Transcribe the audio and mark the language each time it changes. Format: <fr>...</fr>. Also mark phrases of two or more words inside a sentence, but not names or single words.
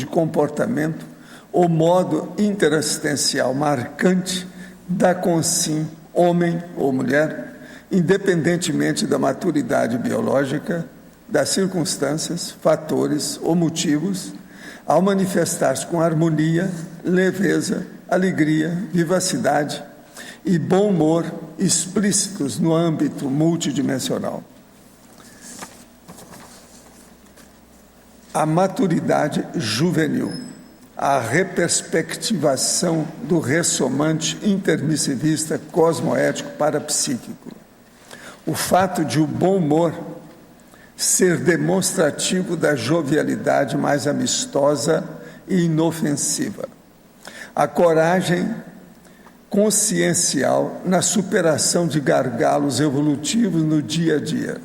<pt>comportamento ou modo interassistencial marcante da consim, homem ou mulher, independentemente da maturidade biológica, das circunstâncias, fatores ou motivos, ao manifestar-se com harmonia, leveza, alegria, vivacidade e bom humor explícitos no âmbito multidimensional. A maturidade juvenil, a reperspectivação do ressonante intermissivista cosmoético parapsíquico. O fato de o bom humor ser demonstrativo da jovialidade mais amistosa e inofensiva. A coragem consciencial na superação de gargalos evolutivos no dia a dia.</pt>